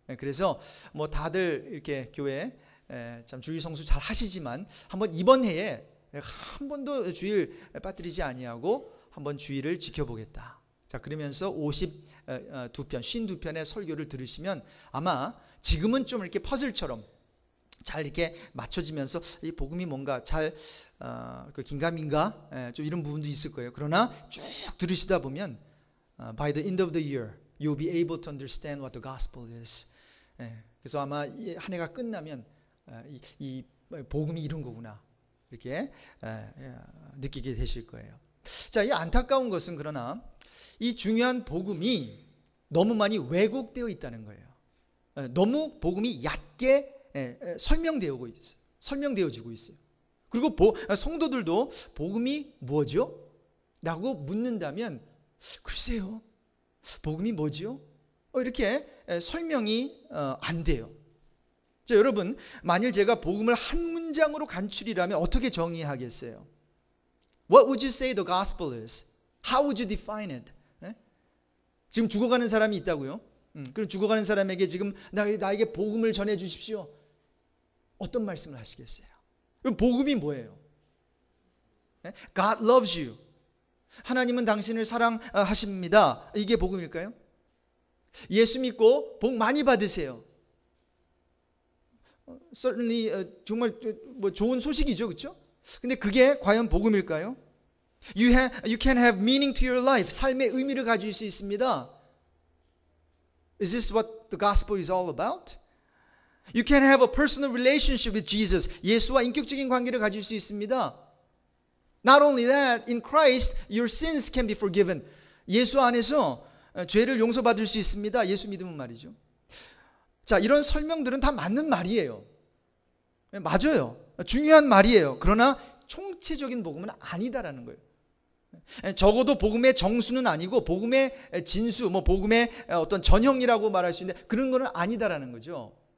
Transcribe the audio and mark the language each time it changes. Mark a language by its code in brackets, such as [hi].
[ko] 그래서 뭐 다들 이렇게 교회 참 주일 성수 잘 하시지만 한번 이번 해에 한 번도 주일 빠뜨리지 아니하고 한번 주일을 지켜보겠다. 자, 그러면서 52편의 설교를 들으시면 아마 지금은 좀 이렇게 퍼즐처럼 잘 이렇게 맞춰지면서 이 복음이 뭔가 잘 그 긴가민가 좀 이런 부분도 있을 거예요. 그러나 쭉 들으시다 보면 [en] by the end of the year you'll be able to understand what the gospel is. [ko] 그래서 아마 한 해가 끝나면 이 복음이 이런 거구나 이렇게 느끼게 되실 거예요. 자, 이 안타까운 것은 그러나 이 중요한 복음이 너무 많이 왜곡되어 있다는 거예요. 너무 복음이 얕게 설명되어지고 있어요. 그리고 성도들도 복음이 뭐죠? 라고 묻는다면 글쎄요, 복음이 뭐죠? 이렇게 설명이 안 돼요. 자, 여러분, 만일 제가 복음을 한 문장으로 간추리라면 어떻게 정의하겠어요? [en] What would you say the gospel is? How would you define it? [ko] 지금 죽어가는 사람이 있다고요? 그럼 죽어가는 사람에게 지금 나에게 복음을 전해 주십시오. 어떤 말씀을 하시겠어요? 그럼 복음이 뭐예요? [en] God loves you. [ko] 하나님은 당신을 사랑하십니다. 이게 복음일까요? 예수 믿고 복 많이 받으세요. Certainly 정말 뭐 좋은 소식이죠, 그렇죠? 근데 그게 과연 복음일까요? [en] You can have meaning to your life. [ko] 삶의 의미를 가질 수 있습니다. [en] Is this what the gospel is all about? You can have a personal relationship with Jesus. [ko] 예수와 인격적인 관계를 가질 수 있습니다. [en] Not only that, in Christ, your sins can be forgiven. [ko] 예수 안에서 죄를 용서받을 수 있습니다. 예수 믿으면 말이죠. 자, 이런 설명들은 다 맞는 말이에요. 맞아요. 중요한 말이에요. 그러나 총체적인 복음은 아니다라는 거예요. 적어도 복음의 정수는 아니고 복음의 진수, 뭐 복음의 어떤 전형이라고 말할 수 있는데 그런 거는 아니다라는 거죠.